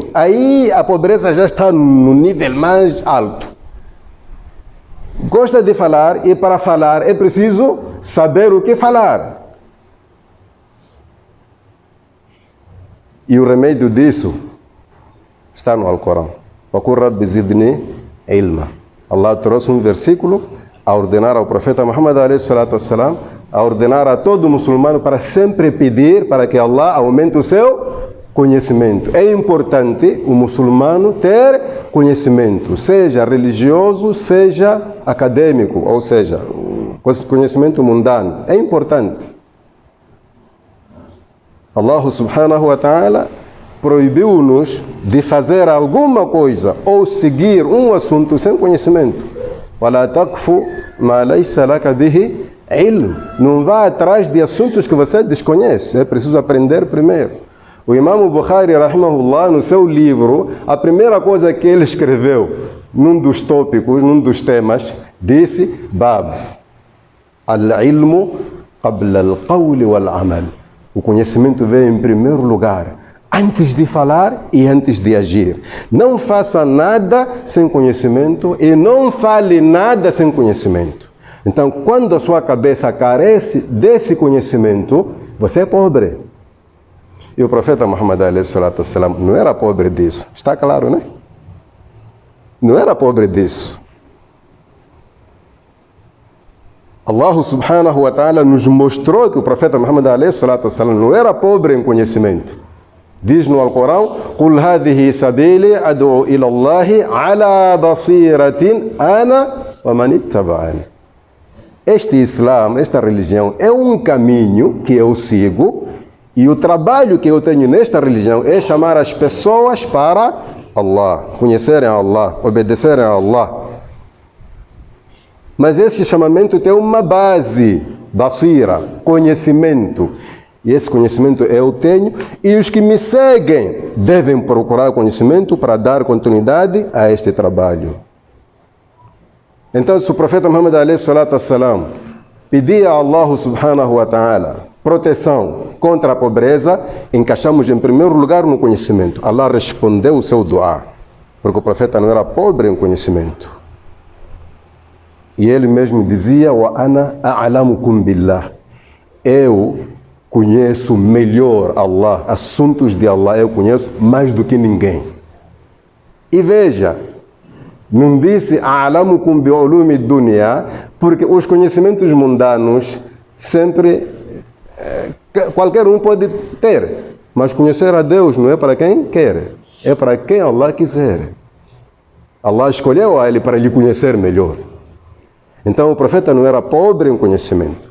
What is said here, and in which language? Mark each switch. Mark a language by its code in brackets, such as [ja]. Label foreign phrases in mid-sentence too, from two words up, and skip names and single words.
[pt] Aí a pobreza já está no nível mais alto. Gosta de falar e para falar é preciso saber o que falar. E o remédio disso está no Alcorão. [ar] وَقُلْ رَبِّ زِدْنِي عِلْمًا. [pt] Allah trouxe um versículo a ordenar ao profeta Muhammad a.s., a ordenar a todo muçulmano para sempre pedir para que Allah aumente o seu conhecimento. É importante o muçulmano ter conhecimento, seja religioso, seja acadêmico, ou seja, conhecimento mundano. É importante. Allah [ar] سبحانه وتعالى [pt] proibiu-nos de fazer alguma coisa ou seguir um assunto sem conhecimento. [ar] وَلَا تَقْفُ مَا لَيْسَ لَكَ بِهِ عِلْمٌ. [pt] Não vá atrás de assuntos que você desconhece. É preciso aprender primeiro. O Imam Bukhari, rahimahullah, no seu livro, a primeira coisa que ele escreveu, num dos tópicos, num dos temas, disse: [ar] باب العلم قبل القول والعمل. [pt] O conhecimento vem em primeiro lugar, antes de falar e antes de agir. Não faça nada sem conhecimento e não fale nada sem conhecimento. Então, quando a sua cabeça carece desse conhecimento, você é pobre. E o profeta Muhammad a.s. não era pobre disso. Está claro, né? Não era pobre disso. Allah [ar] سبحانه وتعالى [pt] nos mostrou que o profeta Muhammad a.s. não era pobre em conhecimento. Diz no Alcorão: [ar] قُلْ هَذِهِ سَبِيلِي أَدْعُو إِلَى اللَّهِ عَلَى بَصِيرَةٍ أَنَا وَمَنِ اتَّبَعَنِي. [pt] Este Islã, esta religião, é um caminho que eu sigo. E o trabalho que eu tenho nesta religião é chamar as pessoas para Allah, conhecerem Allah, obedecerem a Allah. Mas esse chamamento tem uma base, basira, conhecimento. E esse conhecimento eu tenho, e os que me seguem devem procurar conhecimento para dar continuidade a este trabalho. Então, se o profeta Muhammad a.s. pedia a Allah [ar] سبحانه وتعالى [pt] proteção contra a pobreza, encaixamos em primeiro lugar no conhecimento. Allah respondeu o seu dua, porque o profeta não era pobre em conhecimento. E ele mesmo dizia: [ar] وأنا أعلمكم بالله. [pt] Eu conheço melhor Allah, assuntos de Allah eu conheço mais do que ninguém. E veja, não disse [ar] أعلمكم بعلوم الدنيا, [pt] porque os conhecimentos mundanos sempre qualquer um pode ter, mas conhecer a Deus não é para quem quer, é para quem Allah quiser. Allah escolheu a ele para lhe conhecer melhor. Então o profeta não era pobre em conhecimento.